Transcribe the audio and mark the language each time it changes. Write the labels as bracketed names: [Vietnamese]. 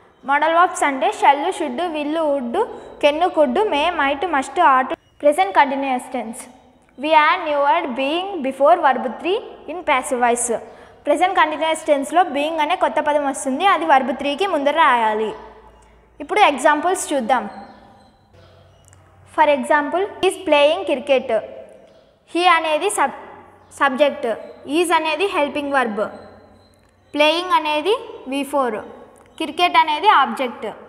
[English] Modal verbs అంటే shall, should, will, would, can, could, may, might, must, ought. Present continuous tense. We add new word being before verb 3 in passive voice. [Telugu] Present continuous tense లో being అనే కొత్త పదం వస్తుంది. అది verb 3కి ముందర రాయాలి. ఇప్పుడు ఎగ్జాంపుల్స్ చూద్దాం. [English] For example, is playing cricket. [Telugu] He అనేది సబ్జెక్ట్, ఈజ్ అనేది హెల్పింగ్ వర్బ్, ప్లేయింగ్ అనేది V4, క్రికెట్ అనేది ఆబ్జెక్ట్.